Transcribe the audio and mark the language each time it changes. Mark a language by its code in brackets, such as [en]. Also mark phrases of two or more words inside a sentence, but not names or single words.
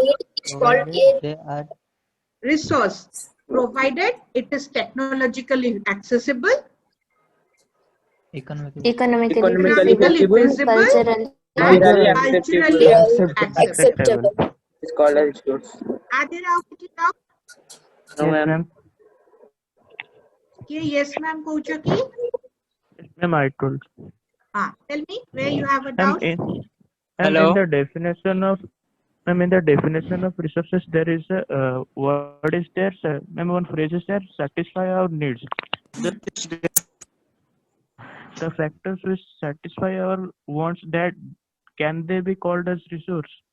[en] need is called a They are resource provided it is technologically accessible economically economically Economically feasible cultural culturally acceptable acceptable It's called a resource. आदि राव किछि राव No, Yes, ma'am. ma'am. [ne] कि [en] yes ma'am [ne] कहउछ कि [en] Ma'am, I told. tell me where you have a Ma'am, doubt Hello? in the definition of resources, there is a word is there, sir. Ma'am, one phrase is there: satisfy our needs. The factors which satisfy our wants, that can they be called as resource?